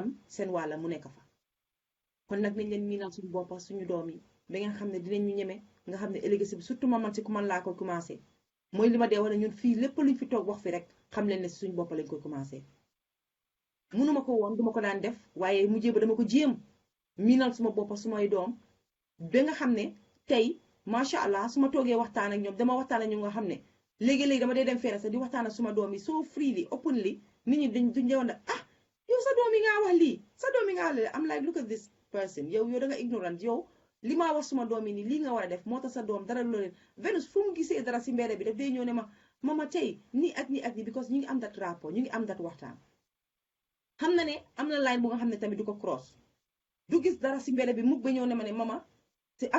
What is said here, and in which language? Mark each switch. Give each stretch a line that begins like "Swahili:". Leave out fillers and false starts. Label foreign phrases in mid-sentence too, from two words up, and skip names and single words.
Wolof: tam seen wàlla mu nekk fa kon nag nañ leen miinal suñu boppa suñu doom yi ba nga xam ne dinañ ñu ñeme nga xam ne ëllëg si bi surtout man si ku man laa koy commencé mooy li ma dee wax ne ñun fii lépp luñ fi toog wax fi rek xam leen ne si suñu boppa lañ koy commencé mënuma ko woon duma ko daan def waaye mujjee ba dama ko jéem miinal suma boppa sumay doom ba nga xam ne tey
Arabic: ما شاء الله
Wolof: su ma toogee waxtaan ak ñoom dama waxtaan ak ñoom nga xam ne léegi-léegi dama dee dem fere sax di waxtaan ak suma doom yi
English: so freely openly
Wolof: nit ñi duñ deewoon ne yow sa doom yi ngaa wax lii sa doom yi ngaa wax lii am
English: like look at this person
Wolof: yow da nga ignorant yow li maa wax suma doom yi nii lii nga war a def moo tax sa doom dara loo leen Venus fu mu gisee dara si mbedd bi daf day ñëw ne mama tey nii ak nii ak nii because ñu ngi am dat rapport ñu ngi am dat waxtaan xam na ne am na line bu nga xam ne tamit du ko cross du gis dara si mbedd bi mukk ba ñëw ne ma ne mama te affaire